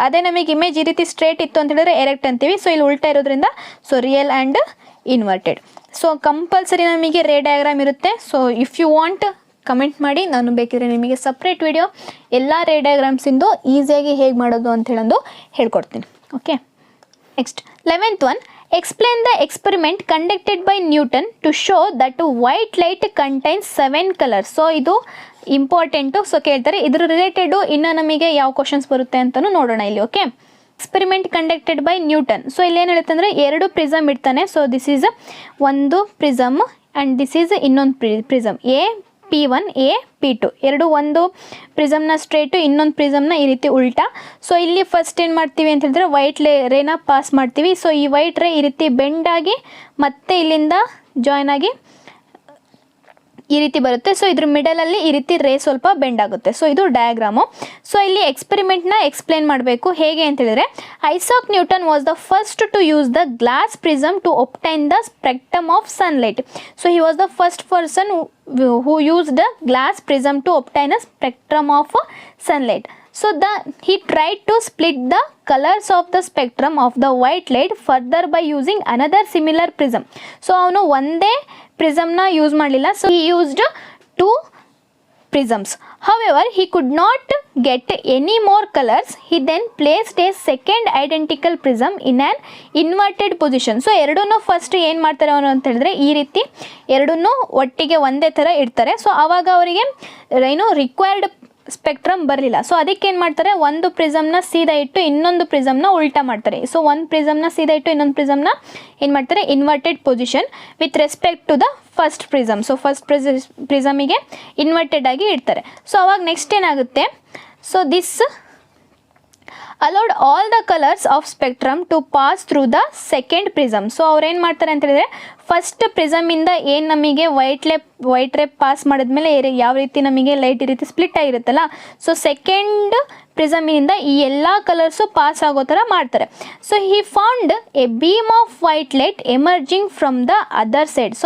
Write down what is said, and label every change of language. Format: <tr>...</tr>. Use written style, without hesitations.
<kn>ಅದೇ ನಮಗೆ ಇಮೇಜ್ ಈ ರೀತಿ ಸ್ಟ್ರೇಟ್ ಇತ್ತು ಅಂತ ಹೇಳಿದ್ರೆ ಎರೆಕ್ಟ್ ಅಂತೀವಿ. ಸೊ ಇಲ್ಲಿ ಉಲ್ಟಾ ಇರೋದ್ರಿಂದ so real and inverted. So compulsory ನಮಗೆ ರೇ ಡಯಾಗ್ರಾಮ್ ಇರುತ್ತೆ. So</kn> <en>if you want</en> <kn>comment ಮಾಡಿ, ನಾನು ಬೇಕಿದ್ರೆ ನಿಮಗೆ ಸಪ್ರೇಟ್ ವಿಡಿಯೋ ಎಲ್ಲ ರೇ ಡಯಾಗ್ರಾಮ್ಸಿಂದು ಈಸಿಯಾಗಿ ಹೇಗೆ ಮಾಡೋದು ಅಂತ ಹೇಳೋದು ಹೇಳ್ಕೊಡ್ತೀನಿ.</kn> <en>Okay, next 11th one. Explain the experiment conducted by Newton to show that white light contains 7 colors.</en> <kn>So ಇದು ಇಂಪಾರ್ಟೆಂಟು. ಸೊ ಕೇಳ್ತಾರೆ ಇದ್ರ ರಿಲೇಟೆಡು ಇನ್ನು ನಮಗೆ ಯಾವ ಕ್ವಶನ್ಸ್ ಬರುತ್ತೆ ಅಂತಲೂ ನೋಡೋಣ ಇಲ್ಲಿ. Okay, experiment conducted by Newton. So ಇಲ್ಲಿ ಏನು ಹೇಳುತ್ತೆ ಅಂದರೆ 2 ಪ್ರಿಸಮ್ ಇಡ್ತಾನೆ. ಸೊ ದಿಸ್ ಈಸ್ ಒಂದು ಪ್ರಿಸಮ್ ಆ್ಯಂಡ್ ದಿಸ್ ಈಸ್ ಇನ್ನೊಂದು ಪ್ರಿಸಮ್ P1 A P2 ಎರಡು ಒಂದು ಪ್ರಿಸಮ್ನ ಸ್ಟ್ರೇಟು, ಇನ್ನೊಂದು ಪ್ರಿಸಮ್ನ ಈ ರೀತಿ ಉಲ್ಟಾ. ಸೊ ಇಲ್ಲಿ ಫಸ್ಟ್ ಏನು ಮಾಡ್ತೀವಿ ಅಂತ ಹೇಳಿದ್ರೆ ವೈಟ್ ರೇನ ಪಾಸ್ ಮಾಡ್ತೀವಿ. ಸೊ ಈ ವೈಟ್ ರೇ ಈ ರೀತಿ ಬೆಂಡ್ ಆಗಿ ಮತ್ತೆ ಇಲ್ಲಿಂದ ಜಾಯ್ನ್ ಆಗಿ ಈ ರೀತಿ ಬರುತ್ತೆ. ಸೊ ಇದ್ರ ಮಿಡಲಲ್ಲಿ ಈ ರೀತಿ ರೇ ಸ್ವಲ್ಪ ಬೆಂಡ್ ಆಗುತ್ತೆ. ಸೊ ಇದು ಡಯಾಗ್ರಾಮು. ಸೊ ಇಲ್ಲಿ ಎಕ್ಸ್ಪೆರಿಮೆಂಟ್ನ ಎಕ್ಸ್ಪ್ಲೇನ್ ಮಾಡಬೇಕು ಹೇಗೆ ಅಂತ ಹೇಳಿದ್ರೆ,</kn> <en>Isaac Newton was the first to use the glass prism to obtain the spectrum of sunlight. So he was the first person who used the glass prism to obtain a spectrum of sunlight. So he tried to split the colors of the spectrum of the white light further by using another similar prism. So</en> <kn>avanu onde prism na use ಮಾಡಲಿಲ್ಲ.</kn> <en>So he used 2 prisms. However, he could not get any more colors. He then placed a second identical prism in an inverted position.</en> <kn>So ಎರಡನ್ನೂ first ಏನು ಮಾಡ್ತಾರೆ ಅವನು ಅಂತ ಹೇಳಿದ್ರೆ ಈ ರೀತಿ ಎರಡನ್ನೂ ಒಟ್ಟಿಗೆ ಒಂದೇ ಥರ ಇಡ್ತಾರೆ. ಸೊ ಆವಾಗ ಅವರಿಗೆ ಏನು ರಿಕ್ವೈರ್ಡ್ ಸ್ಪೆಕ್ಟ್ರಮ್ ಬರಲಿಲ್ಲ. ಸೊ ಅದಕ್ಕೆ ಏನು ಮಾಡ್ತಾರೆ, ಒಂದು ಪ್ರಿಸಮ್ನ ಸೀದಾ ಇಟ್ಟು ಇನ್ನೊಂದು ಪ್ರಿಸಮ್ನ ಉಲ್ಟಾ ಮಾಡ್ತಾರೆ. ಸೊ ಒಂದು ಪ್ರಿಸಮ್ನ ಸೀದಾ ಇಟ್ಟು ಇನ್ನೊಂದು ಪ್ರಿಸಮ್ನ ಏನು ಮಾಡ್ತಾರೆ,</kn> <en>Inverted position with respect to the first prism.</en> <kn>So first ಪ್ರಿಸಮಿಗೆ inverted ಆಗಿ ಇಡ್ತಾರೆ. ಸೊ ಅವಾಗ ನೆಕ್ಸ್ಟ್ ಏನಾಗುತ್ತೆ,</kn> <en>So this allowed all the colors of spectrum to pass through the second prism.</en> <kn>So ಅವ್ರು ಏನು ಮಾಡ್ತಾರೆ ಅಂತ ಹೇಳಿದ್ರೆ ಫಸ್ಟ್ ಪ್ರಿಸಮಿಂದ ಏನು ನಮಗೆ ವೈಟ್ ರೇ ಪಾಸ್ ಮಾಡಿದ್ಮೇಲೆ ಯಾವ ರೀತಿ ನಮಗೆ ಲೈಟ್ ಈ ರೀತಿ ಸ್ಪ್ಲಿಟ್ ಆಗಿರುತ್ತಲ್ಲ, ಸೊ ಸೆಕೆಂಡ್ ಪ್ರಿಸಮಿನಿಂದ ಈ ಎಲ್ಲ ಕಲರ್ಸು ಪಾಸ್ ಆಗೋ ಥರ ಮಾಡ್ತಾರೆ.</kn> <en>So he found a beam of white light emerging from the other side.</en>